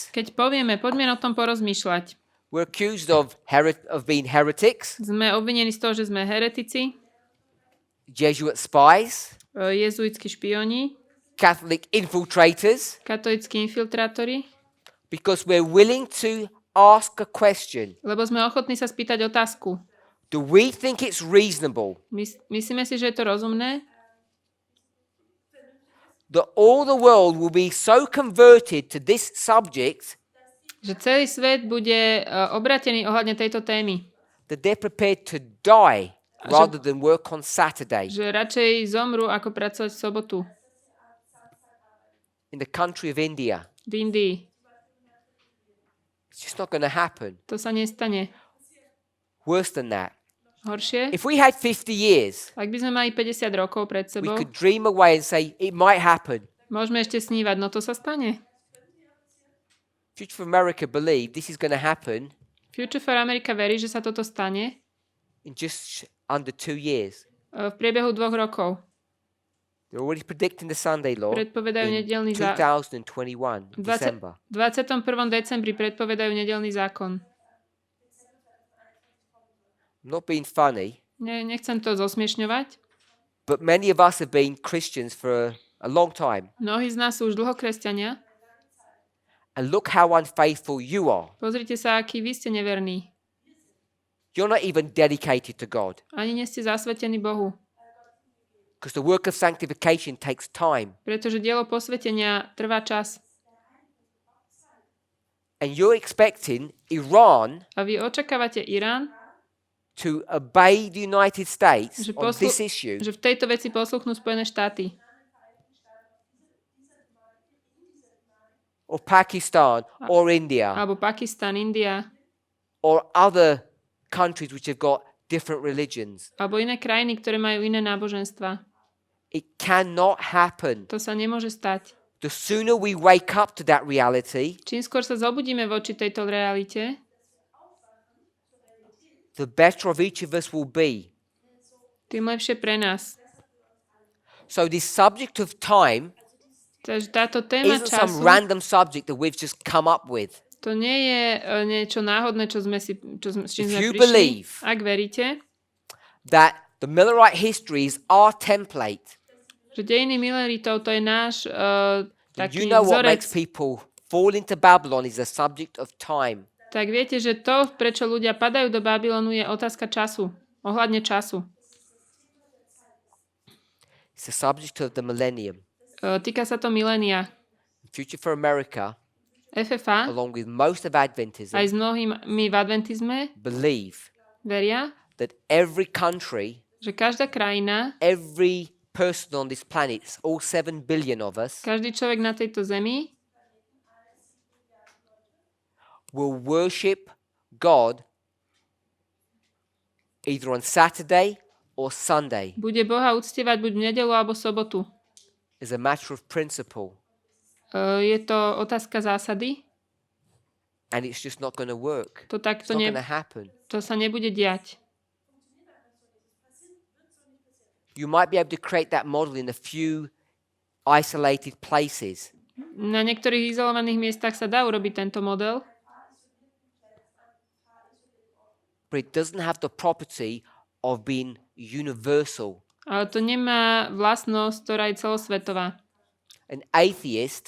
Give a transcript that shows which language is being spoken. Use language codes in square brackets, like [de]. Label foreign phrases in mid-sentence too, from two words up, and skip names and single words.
[sk] keď povieme, poďme o tom porozmýšľať, [en] we're accused of being heretics, [sk] sme obvinení z toho, že sme heretici, [en] Jesuit spies, [sk] jezuitskí špioni, [en] Catholic infiltrators, [sk] katolíckí infiltrátori, [en] because we're willing to ask a question. [sk] lebo sme ochotní sa spýtať otázku. [en] Do we think it's reasonable [sk] Myslíme si, že je to rozumné? [en] that all the world will be so converted to this subject [sk] Že celý svet bude obratený ohľadne tejto témy. [en] that they're prepared to die rather than work on Saturday [sk] Že radšej zomru, ako pracovať v sobotu [en] in the country of India? [sk] v Indii. [en] It's just not going to happen. [sk] To sa nestane. [en] Worse than that. [sk] Horšie? [en] If we had 50 years, [sk] Ak by sme mali 50 rokov pred [en] we [sk] sebou, [en] could dream away and say it might happen. [sk] môžeme ešte snívať, no to sa stane. [en] Future for America believe this is going to happen [sk] Future for America verí, že sa toto stane [en] in just under 2 years. [sk] v priebehu 2 rokov. [en] They're already predicting the Sunday law [sk] Predpovedajú [en] in [sk] nedelný 2021, V [en] December. [sk] 21. decembri predpovedajú nedelný zákon. [en] I'm not being funny, [sk] Nechcem to zosmiešňovať. [en] but many of us have been Christians for a long time. [sk] Mnohí z nás sú už dlho kresťania. [en] And look how unfaithful you are. [sk] Pozrite sa, aký vy ste neverní. [en] You're not even dedicated to God. [sk] Ani nie ste zasvetení Bohu. [en] Because the work of sanctification takes time. [sk] Pretože dielo posvetenia trvá čas. [en] And you're expecting Iran [sk] A vy očakávate Irán, [en] to obey the United States [sk] že, [en] on this issue. [sk] že v tejto veci posluchnú Spojené štáty. [en] Or Pakistan, or India, [sk] Alebo Pakistan, India. [en] or other countries which have got different religions. [sk] Alebo iné krajiny, ktoré majú iné náboženstva. [en] It cannot happen. [sk] To sa nemôže stať. [en] The sooner we wake up to that reality, [sk] Čím skôr sa zobudíme voči tejto realite, [en] the better of each of us will be. [sk] tým lepšie pre nás. [en] So this subject of time [sk] Takže táto téma [en] isn't some [sk] času, [en] random subject that we've just come up with. [sk] to nie je niečo náhodné, s čím [en] If [sk] sme [en] you [sk] prišli. [en] believe [sk] Ak veríte, [en] that the Millerite history is our template, [sk] že dejiny mileritov to je náš [en] then [sk] taký [en] you know what [sk] vzorec, [en] makes people fall into Babylon is a subject of time. [sk] tak viete, že to, prečo ľudia padajú do Babylonu, je otázka času. Ohľadne času. [en] It's a subject of the millennium. [sk] Týka sa to milénia. [en] Future for America, [sk] FFA, [en] along with most of Adventism, [sk] aj s mnohými v adventizme, [en] believe [sk] veria, [en] that every country, [sk] že každá krajina, [en] every person on this planet, all 7 billion of us, [sk] každý človek na tejto zemi [en] will worship God either on Saturday or Sunday [sk] bude Boha uctievať buď v nedeľu alebo sobotu. [en] as a matter of principle. [sk] Je to otázka zásady. [en] And it's just not going to work. [sk] To [en] It's [sk] takto [en] not going to happen. [sk] to sa nebude diať. [en] You might be able to create that model in a few isolated places. [sk] Na niektorých izolovaných miestach sa dá urobiť tento model, [en] But it doesn't have the property of being universal. [sk] ale to nemá vlastnosť, ktorá je celosvetová. [en] An atheist